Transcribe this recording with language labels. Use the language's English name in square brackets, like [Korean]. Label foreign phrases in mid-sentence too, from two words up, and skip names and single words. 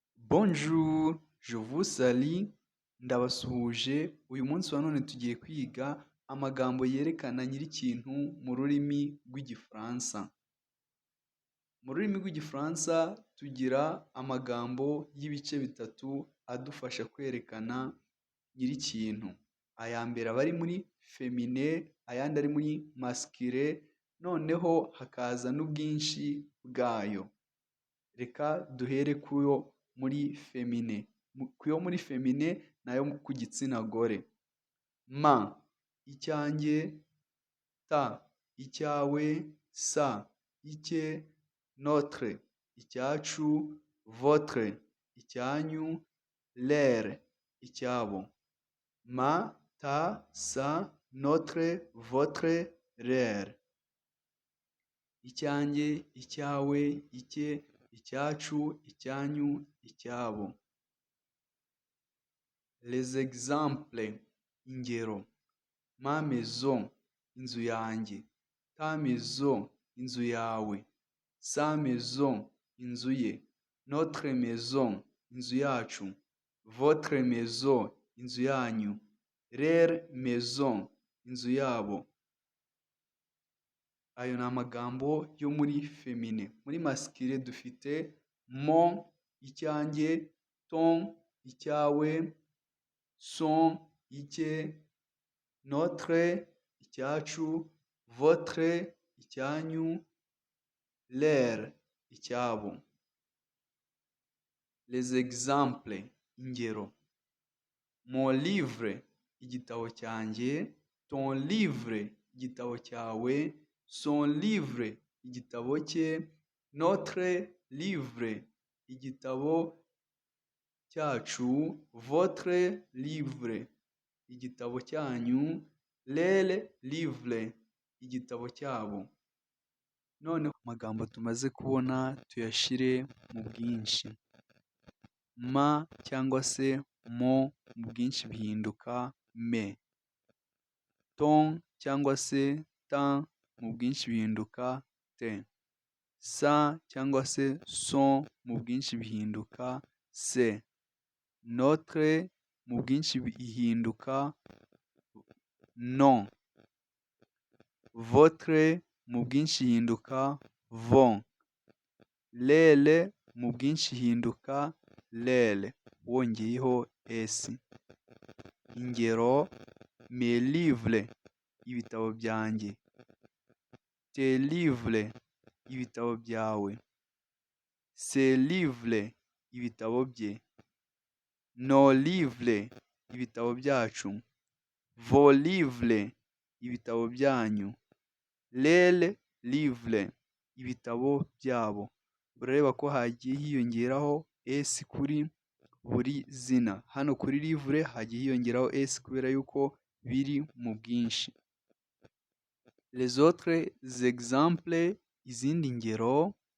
[French] Bonjour, je vous salue, [Kinyarwanda] ndabasuhuje, uyu munsi wa none tugiye kwiga amagambo yerekana nyir'ikintu mu rurimi rw'Igifaransa. Mu rurimi rw'Igifaransa tugira amagambo y'ibice bitatu adufasha kwerekana nyir'ikintu. Aya mbere aba ari muri femine, ayandi ari muri masculine, noneho hakaza n'ubwinshi bwayo. Reka duhere kuyo muri femine. Kuyo muri femine nayo ku gitsina gore. Ma, icyanjye, ta, icyawe, sa, icye, notre, icyacu, votre, icyanyu, leur, icyabo. [French] Ma, ta, sa, notre, votre, leur. [Kinyarwanda] Icyanjye, icyawe, icye, icyacu, icyanyu, icyabo. [French] Les exemples, ingero. Ma maison, [Kinyarwanda] inzu yanjye. [French] Ta maison, [Kinyarwanda] inzu yawe. [French] Sa maison, [Kinyarwanda] inzu ye. [French] Notre maison, [Kinyarwanda] inzu yacu. [French] Votre maison, [Kinyarwanda] inzu yanyu. [French] Leur maison, [Kinyarwanda] inzu yabo. Ayo ni amagambo yo muri femine. Muri masculine dufite mon, icyanjye, ton, icyawe, son, icye, notre, icyacu, votre, icyanyu, leur, icyabo. [French] Les exemples, ingero. Mon livre, [Kinyarwanda] igitabo cyanjye. [French] Ton livre, [Kinyarwanda] igitabo cyawe. [French] Son livre, [Kinyarwanda] igitabo cye. [French] Notre livre, [Kinyarwanda] igitabo cyacu. [French] Votre livre, [Kinyarwanda] igitabo cyanyu. [French] Leur livre, [Kinyarwanda] igitabo cyabo. Noneho amagambo tumaze kubona tuyashyire mu bwinshi. Ma cyangwa se mo mu bwinshi bihinduka me. Ton cyangwa se ta mu bwinshi bihinduka te. Sa cyangwa se son mu bwinshi bihinduka se. Notre mu bwinshi bihinduka non. Votre mu bwinshi bihinduka von. Leur mu bwinshi bihinduka leur wongeyeho s. Ingero: [French] mes livres, [Kinyarwanda] ibitabo byanjye. [French] Tes livres, [Kinyarwanda] ibitabo byawe. [French] Ses livres, [Kinyarwanda] ibitabo bye. [French] Nos livres, [Kinyarwanda] ibitabo byacu. [French] Vos livres, [Kinyarwanda] ibitabo byanyu. [French] Leurs livres, [Kinyarwanda] ibitabo byabo. Urareba ko hagiye hiyongeraho s kuri buri zina. Hano kuri livre hagiye hiyongeraho s kubera yuko biri mu bwinshi. [French] Les autres exemples, [Kinyarwanda] izindi ngero.